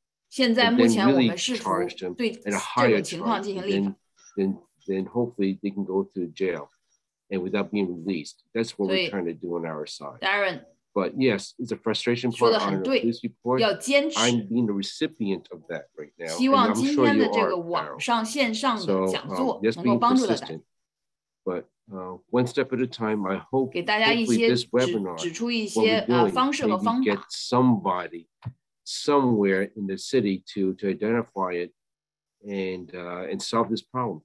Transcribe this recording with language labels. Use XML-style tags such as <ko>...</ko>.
<zh>现在目前我们试图对这种情况进行立法。</zh> <en>Then hopefully they can go to jail and without being released. That's what we're trying to do on our side. Daren. But yes, it's a frustration part on the police report. I'm being the recipient of that right now.</en> <zh>希望今天的这个网上线上的讲座能够帮助到大家。</zh> <en>But one step at a time, I hope</en> <zh>给大家一些指出一些方式和方法。</zh> <en>Get somebody somewhere in the city to identify it and solve this problem.</en>